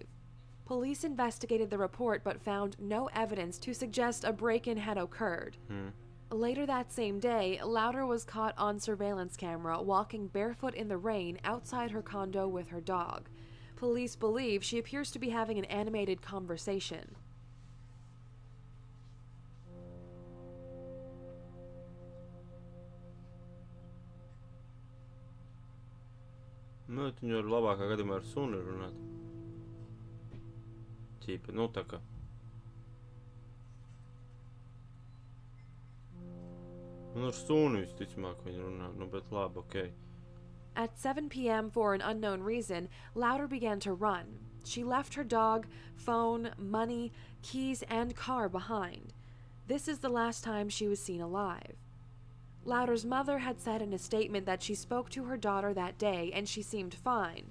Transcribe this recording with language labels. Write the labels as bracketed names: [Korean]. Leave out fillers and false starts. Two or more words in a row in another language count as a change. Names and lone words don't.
[English] Police investigated the report but found no evidence to suggest a break-in had occurred. Later that same day, Lauder was caught on surveillance camera walking barefoot in the rain outside her condo with her dog. Police believe she appears to be having an animated conversation. [Latvian] Nu, viņu var labākā gadījumā ar suni runāt. Ķipa, nu tā kā. Nu, ar suni visticamāk viņi runā, nu, bet labi, [English] okay. At 7 p.m. for an unknown reason, Lauder began to run. She left her dog, phone, money, keys, and car behind. This is the last time she was seen alive. Lauder's mother had said in a statement that she spoke to her daughter that day and she seemed fine.